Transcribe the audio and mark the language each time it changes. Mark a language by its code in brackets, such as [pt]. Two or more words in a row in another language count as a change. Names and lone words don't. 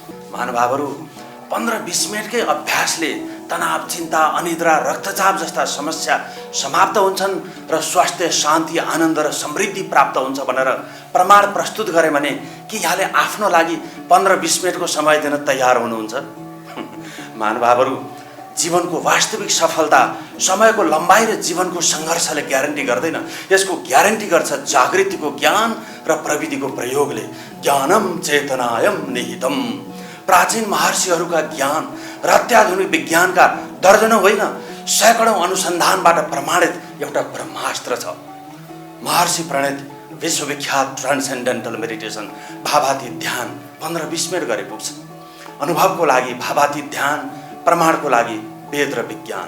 [ne] महानुभावहरू, 15-20 मिनटकै अभ्यासले तनाव, चिन्ता, अनिद्रा, रक्तचाप जस्ता समस्या समाप्त हुन्छन् र स्वास्थ्य, शान्ति, आनन्द र समृद्धि प्राप्त हुन्छ भनेर प्रमाण प्रस्तुत गरे भने के यहाँले आफ्नो लागि 15-20 मिनटको समय दिन तयार हुनुहुन्छ? महानुभावहरू, जीवनको वास्तविक सफलता समयको लम्बाइ र जीवनको सङ्घर्षले ग्यारेन्टी गर्दैन। यसको ग्यारेन्टी गर्छ जागृतिको ज्ञान र प्रविधिको प्रयोगले। [sa] ज्ञानम चेतनायम निहितम। [ne] प्राचीन महर्षिहरूका ज्ञान र अत्याधुनिक विज्ञानका दर्जनौं होइन, सैकडौं अनुसन्धानबाट प्रमाणित एउटा ब्रह्मास्त्र छ। महर्षि प्रणीत विश्वविख्यात ट्रान्सेन्डेन्टल मेडिटेसन भावातीत ध्यान 15-20 मिनट गरे पुग्छ। अनुभवको लागि भावातीत ध्यान, प्रमाणको लागि वेद र विज्ञान।